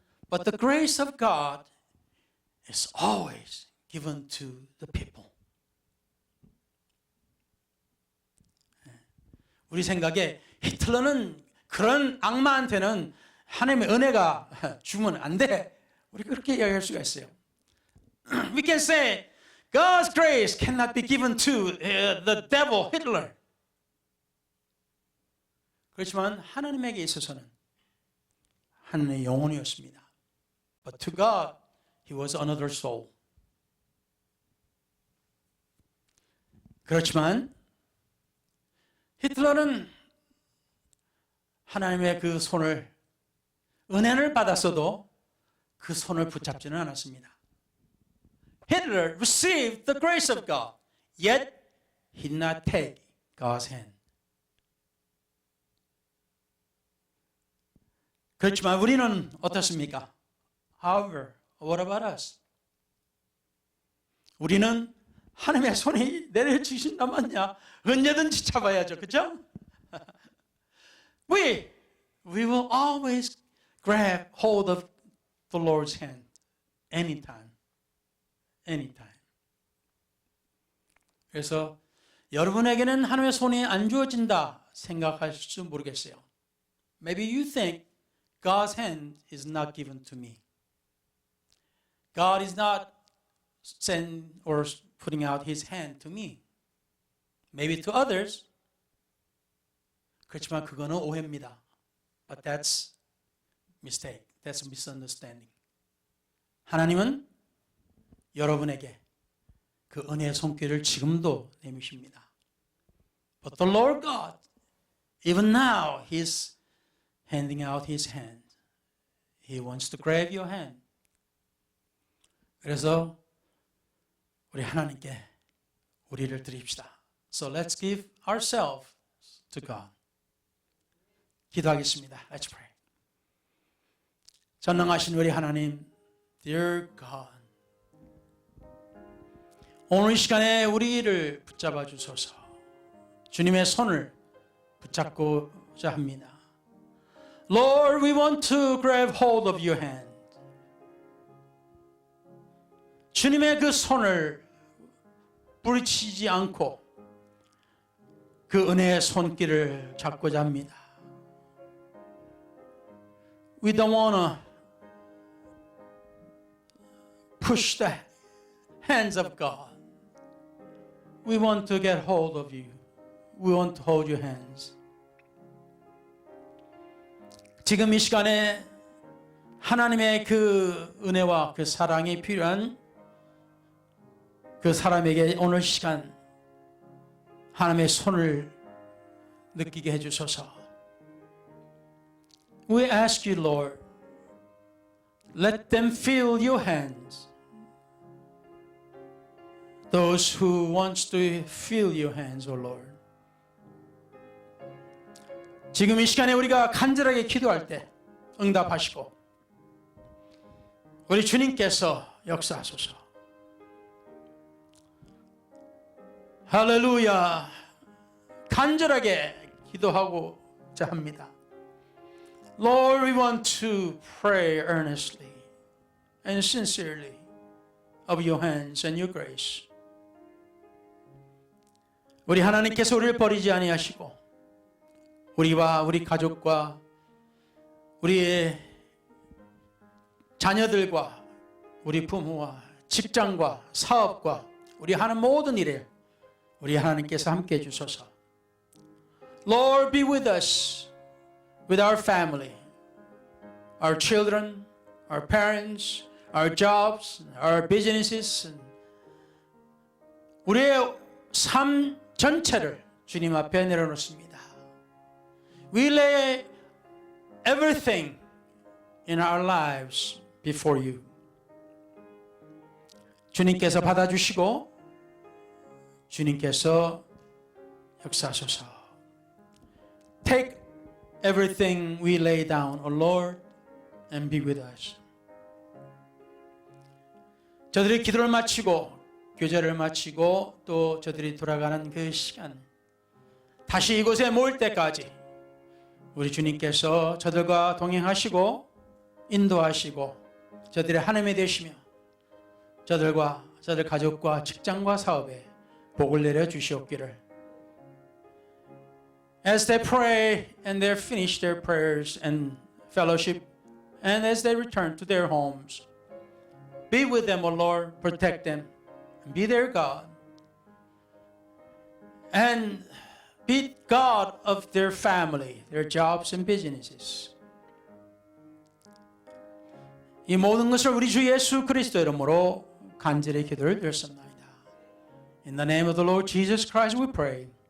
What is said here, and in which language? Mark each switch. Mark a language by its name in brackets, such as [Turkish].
[English] But the grace of God is always given to the people. [Korean] 우리 생각에 히틀러는 그런 악마한테는 하나님의 은혜가 주면 안 돼. 우리 그렇게 이야기할 수가 있어요. [English] We can say God's grace cannot be given to the devil, Hitler. [Korean] 그렇지만 하나님에게 있어서는 하나님의 영혼이었습니다. [English] But to God, he was another soul. [Korean] 그렇지만 히틀러는 하나님의 그 손을, 은혜를 받았어도 그 손을 붙잡지는 않았습니다. [English] Hitler received the grace of God, yet he did not take God's hand. [Korean] 그렇지만 우리는 어떻습니까? [English] However, what about us? [Korean] 우리는 하나님의 손이 내려주신다면야 언제든지 잡아야죠. 그렇죠? [English] We will always grab hold of the Lord's hand anytime. Anytime. [Korean] 그래서 여러분에게는 하나님의 손이 안 주어진다 생각하실지 모르겠어요. [English] Maybe you think God's hand is not given to me. God is not sending or putting out His hand to me. Maybe to others. [Korean] 그렇지만 그거는 오해입니다. [English] But that's mistake. That's misunderstanding. [Korean] 하나님은 여러분에게 그 은혜의 손길을 지금도 내미십니다. [English] But the Lord God, even now, He's handing out His hand. He wants to grab your hand. [Korean] 그래서 우리 하나님께 우리를 드립시다. [English] So let's give ourselves to God. [Korean] 기도하겠습니다. [English] Let's pray. [Korean] 전능하신 우리 하나님, [English] Dear God, [Korean] 오늘 이 시간에 우리를 붙잡아 주소서. 주님의 손을 붙잡고자 합니다. [English] Lord, we want to grab hold of your hand. [Korean] 주님의 그 손을 뿌리치지 않고 그 은혜의 손길을 잡고자 합니다. [English] We don't want to push the hands of God. We want to get hold of you. We want to hold your hands. [Korean] 지금 이 시간에 하나님의 그 은혜와 그 사랑이 필요한 그 사람에게 오늘 시간 하나님의 손을 느끼게 해주소서. [English] We ask you, Lord, let them feel your hands. Those who wants to feel your hands, O Lord. [Korean] 지금 이 시간에 우리가 간절하게 기도할 때 응답하시고 우리 주님께서 역사하소서. 할렐루야. 간절하게 기도하고자 합니다. [English] Lord, we want to pray earnestly and sincerely of your hands and your grace. [Korean] 우리 하나님께서 우리를 버리지 아니하시고 우리와 우리 가족과 우리의 자녀들과 우리 부모와 직장과 사업과 우리 하는 모든 일에 우리 하나님께서 함께 해주소서. [English] Lord, be with us, with our family, our children, our parents, our jobs, our businesses. [Korean] 우리의 삶 전체를 주님 앞에 내려놓습니다. [English] We lay everything in our lives before you. [Korean] 주님께서 받아주시고 주님께서 역사하소서. [English] Take everything we lay down, O Lord, and be with us. [Korean] 저들이 기도를 마치고 교제를 마치고 또 저들이 돌아가는 그 시간, 다시 이곳에 모일 때까지 우리 주님께서 저들과 동행하시고 인도하시고 저들의 하나님이 되시며 저들과 저들 가족과 직장과 사업에 복을 내려 주시옵기를 [English] As they pray and they finish their prayers and fellowship, and as they return to their homes, be with them, O Lord, protect them, and be their God, and be God of their family, their jobs and businesses. [Korean] 이 모든 것을 우리 주 예수 그리스도 이름으로 간절히 기도를 드렸습니다. [English] In the name of the Lord Jesus Christ we pray.